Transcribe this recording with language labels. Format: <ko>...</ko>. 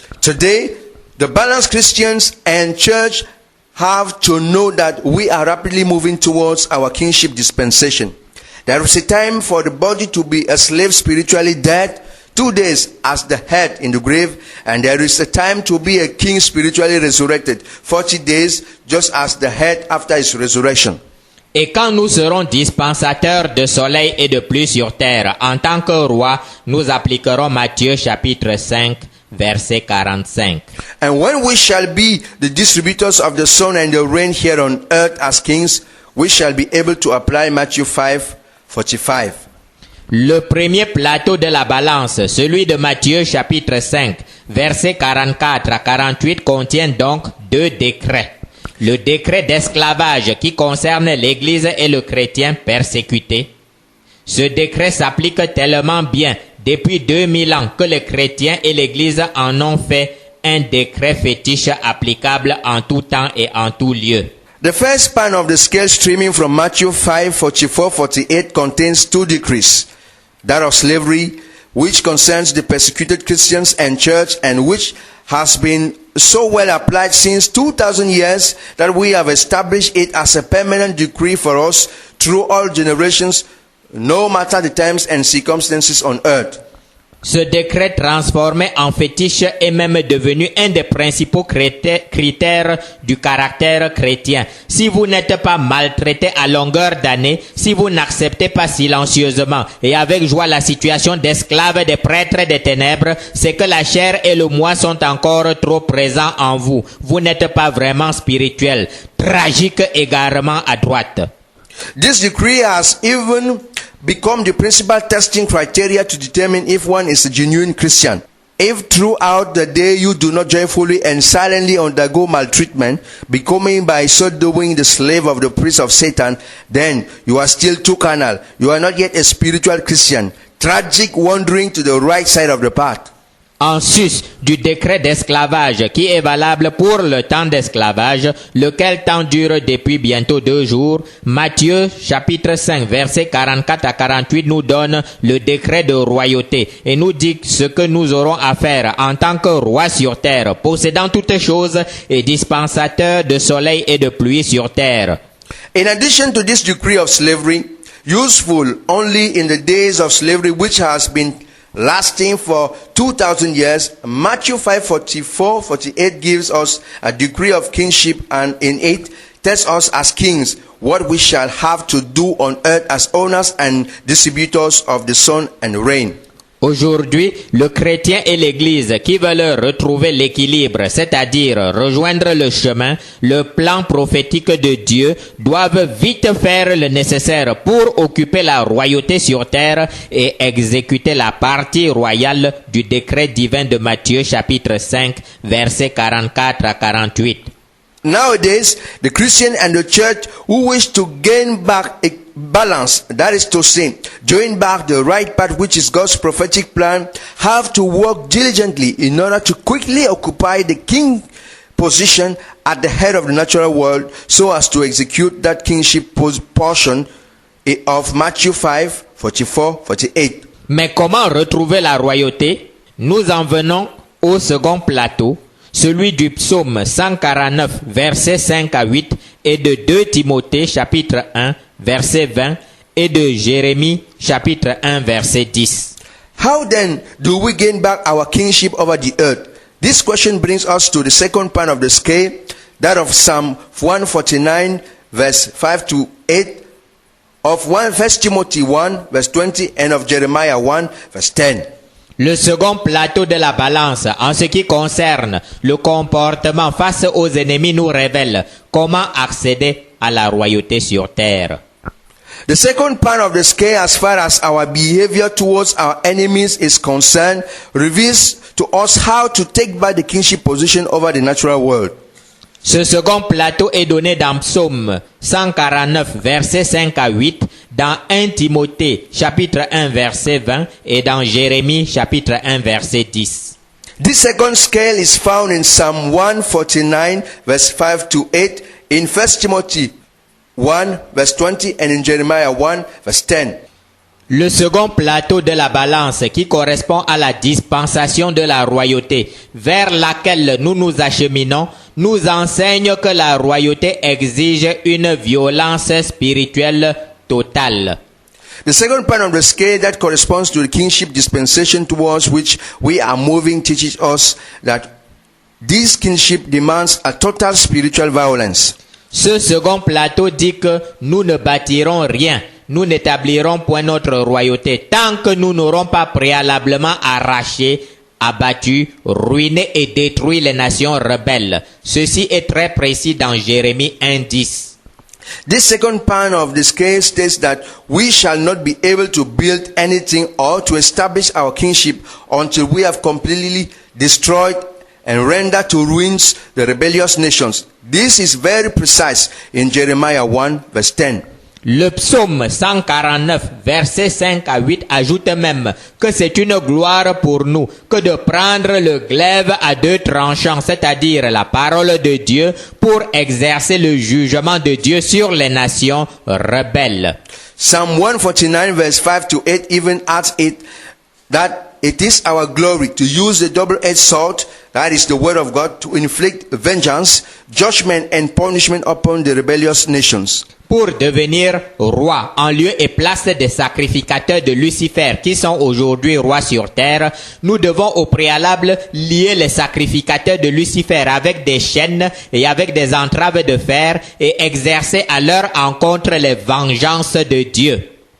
<en>Today, the balanced Christians and church have to know that we are rapidly moving towards our kingship dispensation. There is a time for the body to be a slave spiritually dead, 2 days as the head in the grave, and there is a time to be a king spiritually resurrected, 40 days just as the head after his resurrection.</en> <fr>Et quand nous serons dispensateurs de soleil et de pluie sur terre, en tant que roi, nous appliquerons Matthieu chapitre 5, verset 45.</fr> <en>And when we shall be the distributors of the sun and the rain here on earth as kings, we shall be able to apply Matthew 5:45.</en> <fr>Le premier plateau de la balance, celui de Matthieu chapitre 5, verset 44 à 48, contient donc 2 décrets. Le décret d'esclavage qui concerne l'Église et le chrétien persécuté. Ce décret s'applique tellement bien depuis 2000 ans que les chrétiens et l'Église en ont fait un décret fétiche applicable en tout temps et en tout lieu.</fr> <en>The first span of the scale streaming from Matthew 5:44-48 contains 2 decrees. That of slavery, which concerns the persecuted Christians and church, and which has been so well applied since 2,000 years that we have established it as a permanent decree for us through all generations, no matter the times and circumstances on earth.</en> <fr>Ce décret transformé en fétiche est même devenu un des principaux critères du caractère chrétien. Si vous n'êtes pas maltraité à longueur d'année, si vous n'acceptez pas silencieusement et avec joie la situation d'esclave des prêtres des ténèbres, c'est que la chair et le moi sont encore trop présents en vous. Vous n'êtes pas vraiment spirituel. Tragique égarement à droite.</fr> <en>This decree has even become the principal testing criteria to determine if one is a genuine Christian. If throughout the day you do not joyfully and silently undergo maltreatment, becoming by so doing the slave of the priest of Satan, then you are still too carnal. You are not yet a spiritual Christian. Tragic wandering to the right side of the path.</en> <fr>en sus du décret d'esclavage qui est valable pour le temps d'esclavage, lequel temps dure depuis bientôt 2 jours, Matthieu chapitre 5 versets 44 à 48 nous donne le décret de royauté et nous dit ce que nous aurons à faire en tant que roi sur terre, possédant toutes choses et dispensateur de soleil et de pluie sur terre.</fr> <en>In addition to this decree of slavery, useful only in the days of slavery which has been lasting for 2,000 years, Matthew 5:44-48 gives us a decree of kingship, and in it tells us as kings what we shall have to do on earth as owners and distributors of the sun and rain.</en> <fr>Aujourd'hui, le chrétien et l'Église qui veulent retrouver l'équilibre, c'est-à-dire rejoindre le chemin, le plan prophétique de Dieu, doivent vite faire le nécessaire pour occuper la royauté sur terre et exécuter la partie royale du décret divin de Matthieu chapitre 5, versets 44 à 48.</fr> <en>Nowadays, the Christian and the church who wish to gain back a balance, that is to say, join back the right path which is God's prophetic plan, have to work diligently in order to quickly occupy the king position at the head of the natural world so as to execute that kingship portion of Matthew 5:44-48.</en> <fr>Mais comment retrouver la royauté? Nous en venons au second plateau, celui du psaume 149, versets 5 à 8, et de 2 Timothée, chapitre 1, verset 20, et de Jérémie, chapitre 1, verset 10.</fr> <en>How then do we gain back our kingship over the earth? This question brings us to the second part of the scale, that of Psalm 149, verse 5-8, of 1 Timothy 1, verse 20, and of Jeremiah 1, verse 10.</en> <fr>Le second plateau de la balance en ce qui concerne le comportement face aux ennemis nous révèle comment accéder à la royauté sur terre.</fr> <en>The second part of the scale, as far as our behavior towards our enemies is concerned, reveals to us how to take back the kingship position over the natural world.</en> <fr>Ce second plateau est donné dans Psaume 149, versets 5 à 8, dans 1 Timothée, chapitre 1, verset 20, et dans Jérémie, chapitre 1, verset 10.</fr> <en>This second scale is found in Psalm 149, verse 5-8, in 1 Timothy 1, verse 20, and in Jeremiah 1, verse 10.</en> <fr>Le second plateau de la balance qui correspond à la dispensation de la royauté vers laquelle nous nous acheminons nous enseigne que la royauté exige une violence spirituelle totale.</fr> <en>The second part of the scale that corresponds to the kingship dispensation towards which we are moving teaches us that this kingship demands a total spiritual violence.</en> <fr>Ce second plateau dit que nous ne bâtirons rien, nous n'établirons point notre royauté tant que nous n'aurons pas préalablement arraché, abattu, ruiné et détruit les nations rebelles. Ceci est très précis dans Jérémie 1:10.</fr> <en>This second part of the scale states that we shall not be able to build anything or to establish our kingship until we have completely destroyed and rendered to ruins the rebellious nations. This is very precise in Jeremiah 1, verse 10.</en> <fr>Le psaume 149, versets 5 à 8 ajoute même que c'est une gloire pour nous que de prendre le glaive à 2 tranchants, c'est-à-dire la parole de Dieu, pour exercer le jugement de Dieu sur les nations rebelles.</fr> <en>Psalm 149, verse 5-8 even adds it that it is our glory to use the double-edged sword, that is the word of God, to inflict vengeance, judgment and punishment upon the rebellious nations.</en> <fr>Pour devenir roi en lieu et place des sacrificateurs de Lucifer qui sont aujourd'hui rois sur terre, nous devons au préalable lier les sacrificateurs de Lucifer avec des chaînes et avec des entraves de fer et exercer à leur encontre les vengeances de Dieu.</fr>